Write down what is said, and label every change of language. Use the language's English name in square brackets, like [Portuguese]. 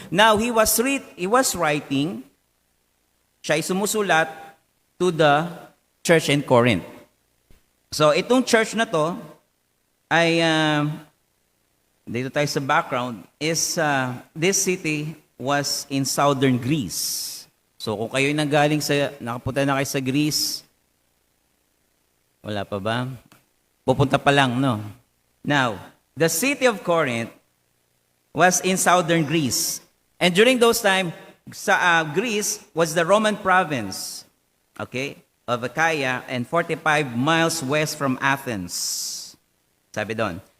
[English] Now, he was writing, [Filipino] siya ay sumusulat [English] to the church in Corinth. So, [Filipino] itong church na to ay, dito tayo sa background, [English] is this city was in southern Greece. [Filipino] So, kung kayo'y nakapunta na kayo sa Greece, wala pa ba? Pupunta pa lang, no? [English] Now, the city of Corinth was in southern Greece. And during those times, Greece was the Roman province, okay, of Achaia and 45 miles west from Athens. [Filipino] Sabi doon.